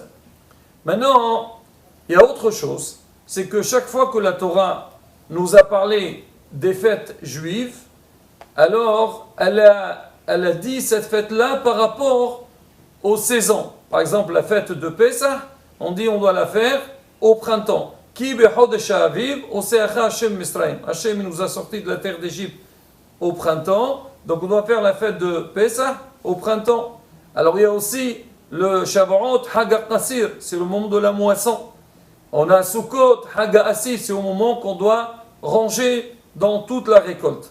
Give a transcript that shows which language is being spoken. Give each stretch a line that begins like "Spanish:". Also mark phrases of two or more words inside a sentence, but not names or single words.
French: Maintenant, il y a autre chose, c'est que chaque fois que la Torah nous a parlé des fêtes juives, alors elle a dit cette fête-là par rapport aux saisons. Par exemple, la fête de Pessah, on dit on doit la faire au printemps.
Hebrew: כי בחודש האביב הוציאך השם ממצרים.
French: Hashem nous a sortis de la terre d'Égypte au printemps, donc on doit faire la fête de Pessah au printemps. Alors il y a aussi le Shavuot,
Hebrew: חג הקציר,
French: c'est le moment de la moisson. On a Sukkot,
Hebrew: חג האסיף,
French: c'est au moment qu'on doit ranger dans toute la récolte.